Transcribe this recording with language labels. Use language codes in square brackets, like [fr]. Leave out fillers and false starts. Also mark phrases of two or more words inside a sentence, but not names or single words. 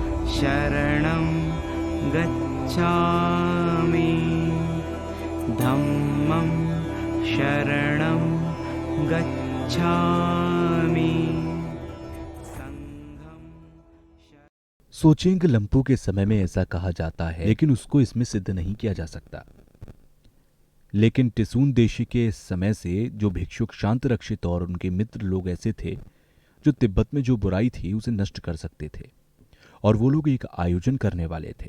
[pi] शरणं गच्छामि धम्मं शरणं गच्छामि संघं [hi] सोचेंग लंपो के समय में ऐसा कहा जाता है, लेकिन उसको इसमें सिद्ध नहीं किया जा सकता। लेकिन टिसुन देशी के समय से जो भिक्षुक शांत रक्षित और उनके मित्र लोग ऐसे थे जो तिब्बत में जो बुराई थी उसे नष्ट कर सकते थे, और वो लोग एक आयोजन करने वाले थे।